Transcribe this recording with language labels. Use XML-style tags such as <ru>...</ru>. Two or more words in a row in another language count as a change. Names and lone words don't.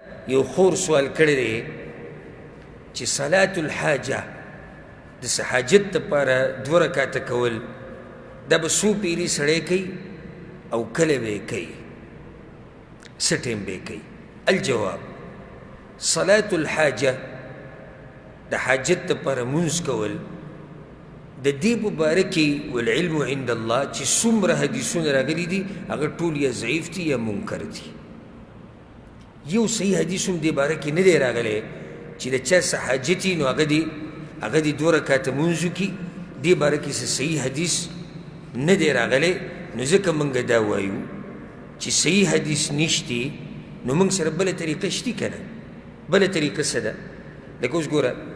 <ps>یو خور سوال کړی دی چې</ps> <ar>صلاة الحاجه</ar> <ps>د څه حاجت دپاره 2 رکاته کول دا به څو پیري سړی کوي او کله به یې کوي څه ټیم به یې کوي الجواب</ps> <ar>صلاة الحاجه</ar> <ps>د حاجت دپاره مونځ کول د دې په باره کې</ps> <ar>والعلم عند الله</ar> <ps>چې څومره حدیثونه راغلي دي هغه ټول یا ضعیف دي یا منکر دي یو صحیح حدیث هم دې باره کې نه دی راغلی چې د چا څه حاجت وي نو هغه دې 2 رکاته مونځ وکړي دې باره کې څه صحیح حدیث نه دی راغلی نو ځکه موږ دا وایو چې صحیح حدیث نشتی نو موږ سره بله طریقه شتي که نه بله طریقه څه ده لکه اوس ګوره</ps>